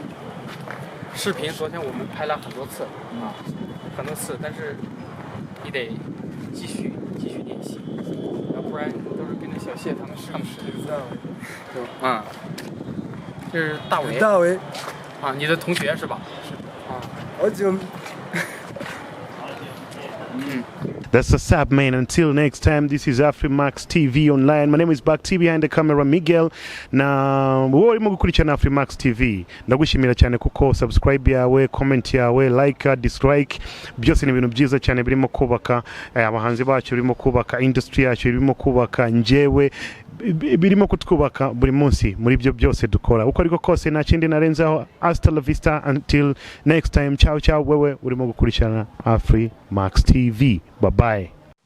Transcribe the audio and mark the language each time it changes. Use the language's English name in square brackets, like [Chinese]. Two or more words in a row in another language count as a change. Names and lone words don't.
[Chinese] 视频昨天我们拍了很多次很多次，但是你得继续练习，要不然都是跟着小谢他们上去。这是大伟啊，你的同学是吧？我就 [English] That's what's up, man. Until next time, this is Afrimax TV online. My name is Bakti, behind the camera Miguel. [Kinyarwanda] Na wowe mu gukurikirana Afrimax TV. Ndagushimira cyane kuko subscribe yawe, comment yawe, [English] like, dislike, [Kinyarwanda] byose ni ibintu byiza cyane birimo kubaka abahanzi bacu, birimo kubaka industry yacu, birimo kubaka njyewe, birimo kutwubaka buri munsi muri byo byose dukora. Uko ariko kose nta kindi narenzaho. [Spanish] Hasta la vista, [English] until next time. [Kinyarwanda] Ciao wewe urimo gukurikirana Afrimax TV. [English] Bye bye.